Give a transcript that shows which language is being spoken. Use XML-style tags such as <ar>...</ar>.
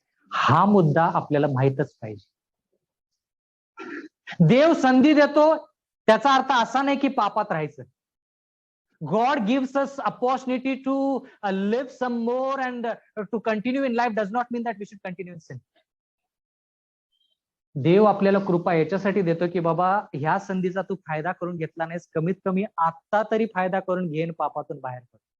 <mr>हा मुद्दा आपल्याला माहीतच पाहिजे. देव संधी देतो त्याचा अर्थ असा नाही की पापात राहायचं.</mr> <en>God gives us opportunity to live some more and to continue in life does not mean that we should continue in sin.</en> <mr>देव आपल्याला कृपा याच्यासाठी देतो की बाबा ह्या संधीचा तू फायदा करून घेतला नाहीस, कमीत कमी आता तरी फायदा करून घेन, पापातून बाहेर पड.</mr>